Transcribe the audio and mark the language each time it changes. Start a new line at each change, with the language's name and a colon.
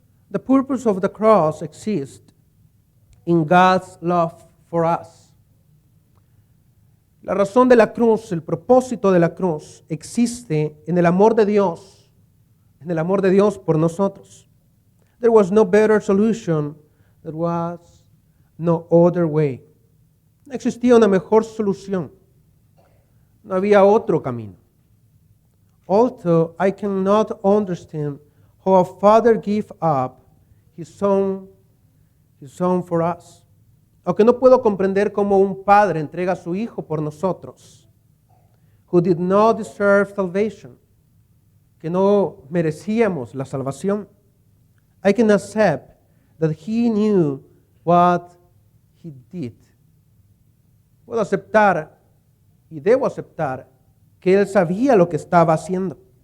English: The purpose of the cross exists in God's love for us.
Spanish: La razón de la cruz, el propósito de la cruz, existe en el amor de Dios por nosotros.
English: There was no better solution, there was no other way.
Spanish: No existía una mejor solución. No había otro camino.
English: Although I cannot understand how a father gave up his son for us.
Spanish: Aunque no puedo comprender cómo un padre entrega a su hijo por nosotros,
English: who did not deserve salvation,
Spanish: que no merecíamos la salvación.
English: I can accept that he knew what he did.
Spanish: Puedo aceptar y debo aceptar que él sabía lo que estaba haciendo.